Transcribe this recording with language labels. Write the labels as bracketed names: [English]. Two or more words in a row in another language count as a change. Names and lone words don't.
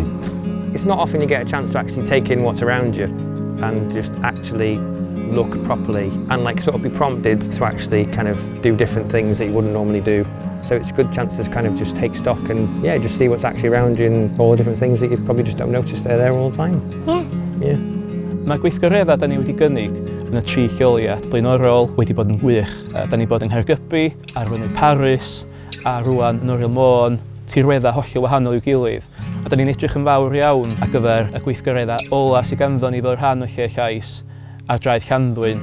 [English] It's not often you get a chance to actually take in what's around you and just actually look properly and like sort of be prompted to actually kind of do different things that you wouldn't normally do. So it's a good chance to kind of just take stock and yeah, just see what's actually around you and all the different things that you probably just don't notice they're there all the time. Yeah. Yeah. [Welsh] Mae gweithgareddau da ni wedi gynnig yn y 3 lleoliad blaenorol wedi bod yn gwych. Da ni bod yng Nghaergybi, ar Fynydd Paris, a rwan yn Noriel Môn, tirweddau hollol wahanol i'w gilydd. A da ni'n edrych yn fawr iawn ar gyfer y gweithgareddau ola sydd ganddo ni fel rhan o Llais ar draeth Llanddwyn.